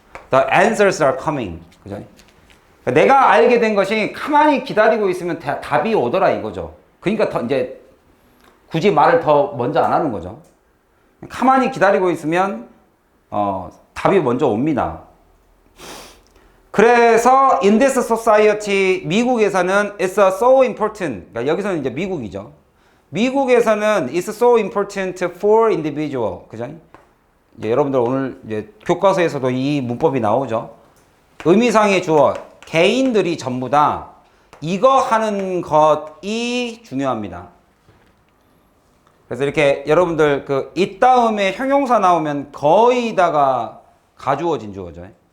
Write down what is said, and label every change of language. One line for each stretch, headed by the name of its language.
English: The answers are coming.
Korean: 그죠? 내가 알게 된 것이 가만히 기다리고 있으면 답이 오더라 이거죠. 그러니까 더 이제 굳이 말을 더 먼저 안 하는 거죠. 가만히 기다리고 있으면 답이 먼저 옵니다. 그래서
English: in this society,
Korean: 미국에서는
English: it's so important.
Korean: 그러니까 여기서는 이제 미국이죠. 미국에서는
English: it's so important for individual.
Korean: 그죠? 이제 여러분들 오늘 이제 교과서에서도 이 문법이 나오죠. 의미상의 주어, 개인들이 전부 다 이거 하는 것이 중요합니다. 그래서 이렇게 여러분들 그 이 다음에 형용사 나오면 거의 다가 가주어진 주어죠.